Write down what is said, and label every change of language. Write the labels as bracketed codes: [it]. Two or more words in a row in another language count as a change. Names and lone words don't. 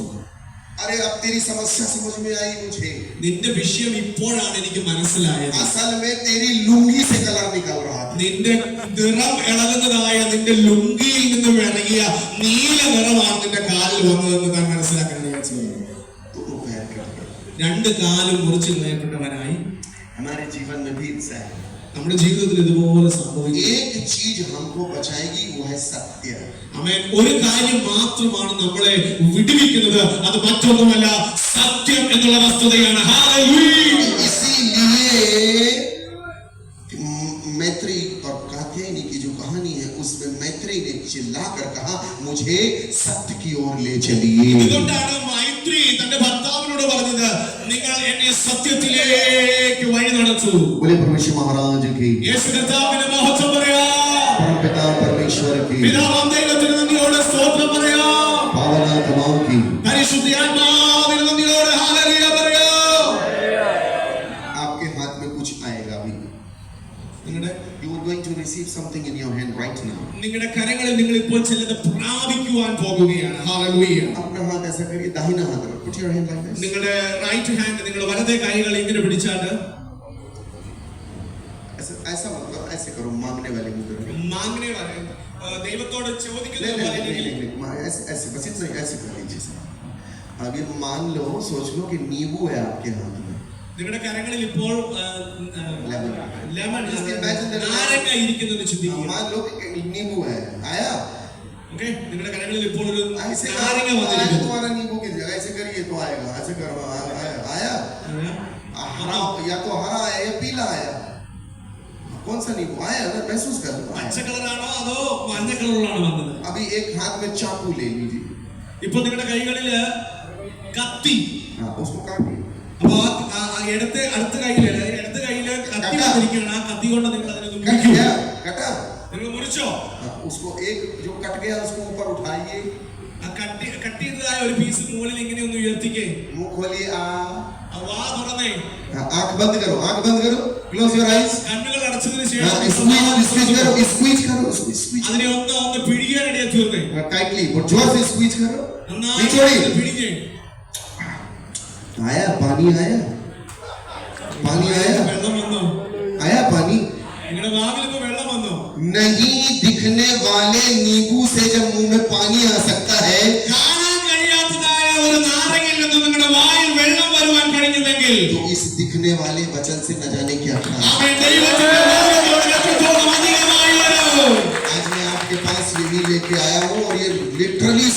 [hi] अरे अब तेरी समस्या समझ में आई मुझे. [ml] നിന്റെ വിഷയം ഇപ്പോഴാണ് എനിക്ക് മനസ്സിലായത്. [hi] असल में तेरी लुंगी से कलर निकल रहा था. [ml] നിന്റെ നിറം ഇളകുന്നതായ നിന്റെ ലുങ്കിയിൽ നിന്നും ഇറങ്ങിയ നീല നിറമാണ് നിന്റെ കാലിൽ വന്നതെന്ന് താൻ മനസ്സിലാക്കാൻ [hi] दोनों पैर कट गए. [ml] രണ്ട് കാലും മുറിച്ചു കളയപ്പെട്ടവനായി. [hi] हमारे जीवन में भी ऐसा है. [ml] നമ്മുടെ ജീവിതത്തിൽ ഇതുപോലെ സംഭവിക്കും. [hi] एक चीज हमको बचाएगी, वो है सत्य. [ml] ആമേൻ. ഒരു കാര്യം മാത്രമാണ് നമ്മളെ വിടുവിക്കുന്നത്, അത് മറ്റൊന്നുമല്ല, സത്യം എന്നുള്ള വസ്തുതയാണ്. ഹല്ലേലൂയ. [hi] इसीलिए मैत्री और कात्यायनी की जो कहानी है उसमें मैत्री ने चिल्लाकर कहा मुझे सत्य की ओर ले चलिए. [ml] ഇതുകൊണ്ടാണ് മൈത്രി തന്റെ ഭർത്താവിനോട് പറഞ്ഞത്, നിങ്ങൾ എന്നെ സത്യത്തിലേക്ക് വഴി നടത്തൂ. [hi] बोले परमेश्वर महाराज की, [ml] യേശു കർത്താവിനെ മഹത്വം പറയാം. [hi] पिता परमेश्वर की, [ml] പിതാവാം ദൈവത്തിന് നന്ദിയോടെ സ്തോത്രം പറയാം. [hi] पावनात्माओं की, [ml] പരിശുദ്ധാത്മാവിന് നന്ദിയോടെ ഹല്ലേലൂയ പറയാം. [hi] आपके हाथ में कुछ आएगा अभी. [en] You are going to receive something in your hand right now. [ml] നിങ്ങളുടെ കരങ്ങളിൽ നിങ്ങൾ ഇപ്പോൾ ചിലത് പ്രാപിക്കുവാൻ പോകുകയാണ്. ഹല്ലേലൂയ. [hi] अपना हाथ ऐसा करिए, दाहिना हाथ रखो. [en] Put your hand like this. [ml] നിങ്ങളുടെ [en] right hand, [ml] നിങ്ങളുടെ വലത്തെ കൈകൾ ഇങ്ങനെ പിടിച്ചാട്ട് [hi] ऐसा ऐसा मतलब ऐसे करो, मांगने वाले मुद्रा में. [ml] മാങ്ങനെ ദൈവത്തോട് ചോദിക്കുന്നത് പോലെ ഇല്ലെങ്കിൽ [hi] ऐसे ऐसे बस इतना ऐसे कर लीजिए. अब ये मान लो, सोच लो कि नींबू है आपके हाथ में. [ml] നിങ്ങളുടെ കരങ്ങളിൽ ഇപ്പോൾ [hi] लेमन. [ml] ലെമൺ, [en] Just imagine that. [ml] നാരങ്ങ ഇരിക്കുന്നത് ചിന്തിക്കുക. [hi] मान लो कि नींबू है, आया. [ml] ഓക്കേ, നിങ്ങളുടെ കരങ്ങളിൽ ഇപ്പോൾ ഒരു [hi] ऐसे [ml] നാരങ്ങ [hi] आया [ml] വന്നിരിക്കുന്നു. [hi] तुम्हारा नींबू की जगह ऐसे करिए तो आएगा. ऐसे करो, आया. हरा, या तो हरा है या पीला आया. कौन सा नींबू आया ना, महसूस कर लो. [ml] പച്ച കളറാണോ അതോ മഞ്ഞ കളറിലാണോ വന്നത്? [hi] अभी एक हाथ में चाकू ले लीजिए. [ml] ഇപ്പോൾ നിങ്ങളുടെ കൈകളിൽ കത്തി. [hi] हाँ, उसको काटिए. [ml] അപ്പൊ അടുത്ത കയ്യില് കത്തി വന്നിരിക്കുകയാണ്. ആ കത്തി കൊണ്ട് നിങ്ങൾ അതിനെ [hi] कट [ml] മുറിക്കൂ. [hi] गया, कटा. [ml] നിങ്ങൾ മുറിച്ചോ? [hi] उसको एक जो कट गया उसको ऊपर उठाइए. [ml] ആ കട്ട് ചെയ്തതായ ഒരു പീസ് മുകളിൽ ഇങ്ങനെ ഒന്ന് ഉയർത്തിക്കേ. [hi] मुंह खोलिए. [ml] ആ വാ തുറന്നേ. [hi] आंख बंद करो, आंख बंद करो. [en] close your eyes. [ml] കണ്ണുകൾ അടച്ചതിന് [hi] स्क्वीज करो, स्क्वीज करो, स्क्वीज. [ml] അതിനെ ഒന്ന് പിടിക്കാനിടയാ തീർന്നേ. [hi] टाइटली, बहुत जोर से स्क्वीज करो. [ml] നന്നായി [hi] निचोड़िए. [ml] പിടിക്കേ. [hi] आया पानी, आया पानी, आया [ml] വെള്ളം വന്നോ? [hi] आया पानी. [ml] നിങ്ങളുടെ വാവിൽ ഇപ്പൊ വെള്ളം വന്നോ? [hi] नहीं दिखने वाले नींबू से जब मुंह में पानी आ सकता है, [ml] കാണാൻ കഴിയാത്തതായ ഒരു നാരങ്ങയിൽ നിന്ന് നിങ്ങളുടെ വായിൽ വെള്ളം വരുവാൻ കഴിഞ്ഞെങ്കിൽ [hi] तो इस दिखने वाले वचन से न जाने क्या था. [ml] അവൻ ദൈവത്തിന്റെ വാക്കുകളോട് എത്രത്തോളം അധികമായി വരും. [hi] आज मैं आपके पास ये भी लेके आया हूँ और ये लिटरली